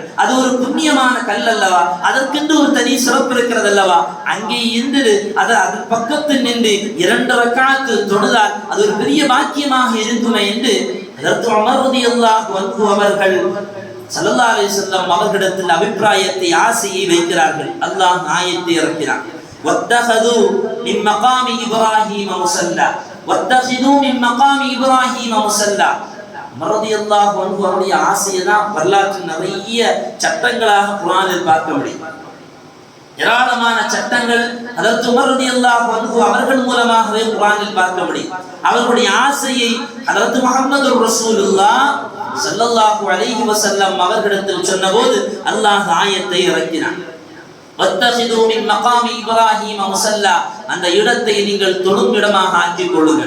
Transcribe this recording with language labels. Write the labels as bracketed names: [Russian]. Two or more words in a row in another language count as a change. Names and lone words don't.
[Tamil] அது ஒரு புண்ணியமான கல் அல்லவா, அதற்கென்று ஒரு தனி சிறப்பு இருக்கிறது அல்லவா, அங்கே இருந்து அது பக்கத்தில் நின்று 2 ரக்அத் தொழுதால் அது ஒரு பெரிய பாக்கியமாக இருக்குமே என்று ஹஜ்ரத் உமர் [Arabic] رضي الله عنه [Tamil] அவர்கள் [Arabic] صلى الله عليه وسلم [Tamil] அவர்களிடத்தில் அபிப்பிராயத்தை, ஆசையை வைக்கிறார்கள். அல்லாஹ் ஆயத்தை இறக்கினான், [Arabic] واتخذوا من مقام ابراهيم مصلى واتخذوا من مقام ابراهيم مصلى. رضي الله عنه [Tamil] அவருடைய ஆசையை தான் வரலாற்றில் நிறைய சட்டங்களாக குர்ஆனில் பார்க்க முடியும். ஏராளமான சட்டங்கள் ஹஜ்ரத் உமர் [Arabic] رضي الله عنه [Tamil] அவர்கள் மூலமாகவே குர்ஆனில் பார்க்க முடியும். அவர்களுடைய ஆசையை ஹஜ்ரத் முஹம்மது ரசூலுல்லாஹ் [Arabic] صلى الله عليه وسلم [Tamil] அவர்களிடத்தில் சொன்னபோது அல்லாஹ் ஆயத்தை இறக்கினான், [Arabic] واتخذوا من مقام إبراهيم مصلى, [Tamil] அந்த இடத்தை நீங்கள் தொழும் இடமாக ஆக்கிக் கொள்ளுங்கள்.